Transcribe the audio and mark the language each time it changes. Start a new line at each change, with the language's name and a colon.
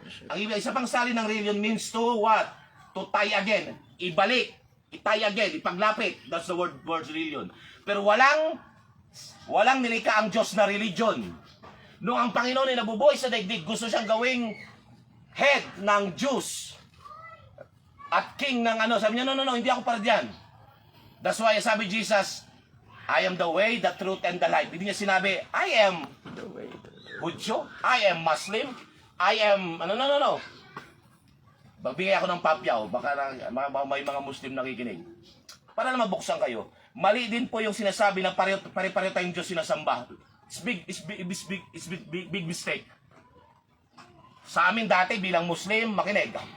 Filipino: Ang isa pang sali ng reliyon
English: means to what? To tie again.
Filipino: Ibalik. I-tie again. Ipaglapit.
English: That's the word reliyon.
Filipino: Pero walang nilikha ang Diyos na religion. Noong ang Panginoon ay nabubuhay sa daigdig, gusto siyang gawing head ng Jews. At king ng ano. Sabi niya, no, hindi ako para diyan.
English: That's why sabi Jesus, I am the way, the truth, and the life.
Filipino: Hindi niya sinabi,
English: I am Hudyo, I am
Filipino: Muslim, I am, no. Magbigay ako ng papyaw, baka may mga Muslim nakikinig. Para na mabuksan kayo. Mali din po yung sinasabi na pare-pareho tayong Diyos sinasamba.
English: It's big mistake.
Filipino: Sa amin dati bilang Muslim, makinig.